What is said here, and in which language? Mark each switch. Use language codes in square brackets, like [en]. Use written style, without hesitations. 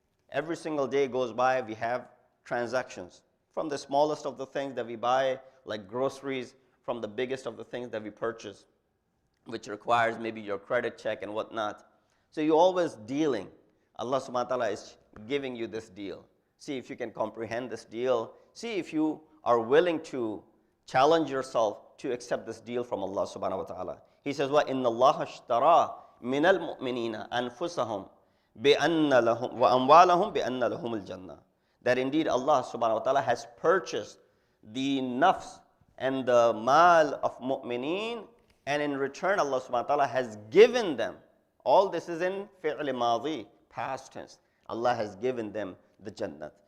[en] Every single day goes by, we have transactions. From the smallest of the things that we buy, like groceries, from the biggest of the things that we purchase, which requires maybe your credit check and whatnot. So you're always dealing. Allah subhanahu wa ta'ala is giving you this deal. See if you can comprehend this deal. See if you are willing to challenge yourself to accept this deal from Allah subhanahu wa ta'ala. He says, [ar] وَإِنَّ اللَّهَ اشْتَرَى مِنَ الْمُؤْمِنِينَ أَنفُسَهُمْ وَأَمْوَالَهُمْ بِأَنَّ لَهُمُ الْجَنَّةِ. [en] That indeed Allah subhanahu wa ta'ala has purchased the nafs and the mal of mu'mineen, and in return Allah subhanahu wa ta'ala has given them, all this is in fi'l madhi, past tense, Allah has given them the Jannat.